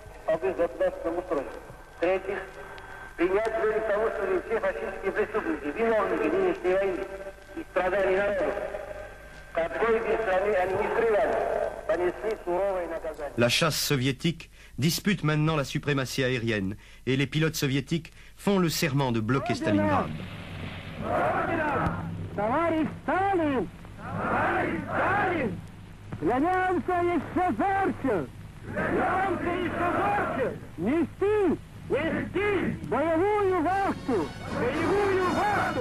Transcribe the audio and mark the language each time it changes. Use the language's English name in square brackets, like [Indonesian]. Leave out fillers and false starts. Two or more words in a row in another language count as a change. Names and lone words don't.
[Russian] безопасном устройстве. В-третьих, принять для руководства все фашистские преступники, виновники нынешней войны и страданий народа. В какой бы стране они ни скрывались, понесли суровое наказание. [French] La chasse soviétique dispute maintenant la suprématie aérienne et les pilotes soviétiques font le serment de bloquer Stalingrad. [Russian] Товарищ Сталин! Товарищ Сталин! Клянемся еще зорче! Клянемся еще зорче! Нести! Нести! Боевую вахту! Боевую вахту!